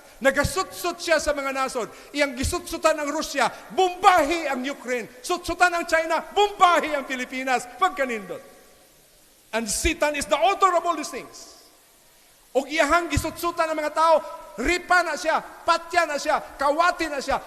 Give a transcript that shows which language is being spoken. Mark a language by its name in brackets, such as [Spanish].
[Cebuano] Nagasutsut siya sa mga nasod. Iyang gisutsutan ang Russia, bumbahi ang Ukraine. Sutsutan ang China, bumbahi ang Pilipinas. Pagkanindot. [English] And Satan is the author of all these things. [Cebuano] O iyahang gisutsutan ng mga tao, ripa na siya, patya na siya, kawati na siya.